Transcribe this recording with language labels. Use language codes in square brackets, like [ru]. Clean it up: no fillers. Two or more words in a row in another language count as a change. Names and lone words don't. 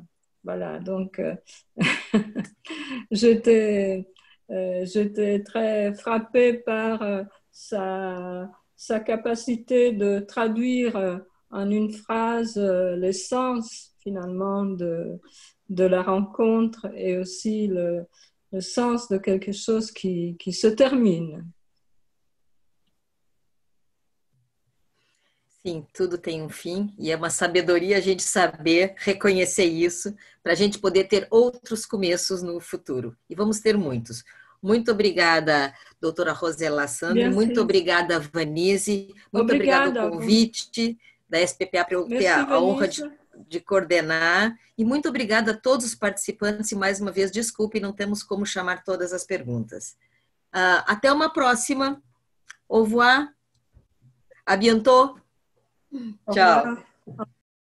[fr] Voilà, donc j'étais très frappée par sa capacité de traduire en une phrase l'essence finalement de la rencontre et aussi le sens de quelque chose qui se termine. [pt] Sim, tudo tem um fim e é uma sabedoria a gente saber reconhecer isso para a gente poder ter outros começos no futuro. E vamos ter muitos. Muito obrigada, doutora Rosela Sandri, muito obrigada, Vanise, muito obrigada pelo convite da SPPA para eu ter a honra de coordenar. E muito obrigada a todos os participantes e, mais uma vez, desculpe, não temos como chamar todas as perguntas. Até uma próxima. [fr] Au revoir. À bientôt. [pt] Tchau.